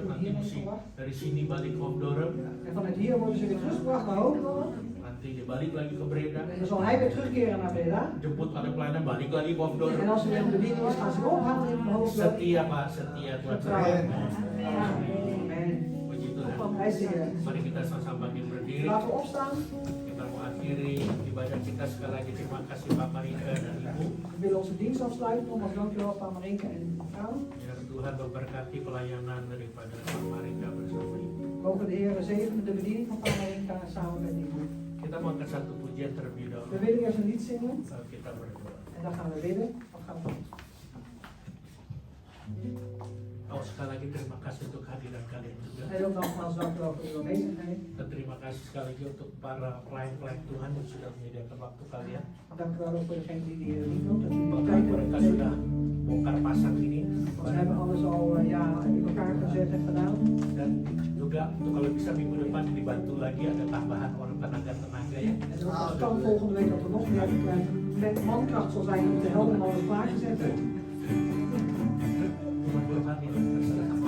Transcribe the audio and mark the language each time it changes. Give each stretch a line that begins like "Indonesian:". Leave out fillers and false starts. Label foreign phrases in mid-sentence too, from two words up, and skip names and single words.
Dutch: en
Indonesian: nanti
Dutch: hierheen
Indonesian: mesti
Dutch: gebracht.
Indonesian: dari sini balik ke Hoofddorp.
Dutch: En vanuit hier worden ze weer teruggebracht naar Hoofddorp.
Indonesian: Nanti dia balik lagi ke Breda.
Dutch: En dan zal hij weer terugkeren naar Breda.
Indonesian: Jemput ada pelayanan balik lagi ke Hoofddorp.
Dutch: En als er weer een bediening is, gaan ze weer ophalen in Hoofddorp.
Indonesian: Setia Pak, setia Tuhan.
Dutch: Getrouw. Amen.
Indonesian: Puji Tuhan.
Dutch: Hij is de Heer.
Indonesian: Mari kita sama-sama berdiri.
Dutch: Laten we opstaan.
Indonesian: Kita mau akhiri ibadah kita sekali lagi. Terima kasih Pak Maringka dan Ibu.
Dutch: We willen onze dienst afsluiten. Nogmaals dankjewel Pak Marinka en mevrouw.
Indonesian: Biar Tuhan memberkati pelayanan daripada Pak Maringka bersama Ibu.
Dutch: Mogen de Heer zegenen de bediening van Pak Marinka samen met ibu.
Indonesian: Kita mau angkat satu pujian terlebih
Dutch: We
Indonesian: dahulu.
Dutch: willen eerst een lied zingen.
Indonesian: Lalu kita berdoa.
Dutch: En dan gaan we bidden. Of gaan we...
Indonesian: Oh, sekali lagi terima kasih untuk kehadiran kalian juga.
Dutch: En ook nogmaals dankjewel voor uw aanwezigheid.
Indonesian: Dan terima kasih sekali lagi untuk para pelayan-pelayan Tuhan yang sudah menyediakan waktu kalian.
Dutch: Dank u wel ook voor degene die de Heer niet doet. Dat u uw
Indonesian: Bahkan
Dutch: tijd
Indonesian: mereka
Dutch: hebt
Indonesian: sudah
Dutch: gegeven.
Indonesian: bongkar pasang ini.
Dutch: We hebben alles al in elkaar gezet en gedaan.
Indonesian: Dan juga untuk kalau bisa minggu depan dibantu lagi ada tambahan orang tenaga-tenaga ya.
Dutch: En ook als het kan volgende week dat er nog meer met mankracht zal zijn om de helden en alles klaar te zetten.
Indonesian: Mudah-mudahan ini terserah.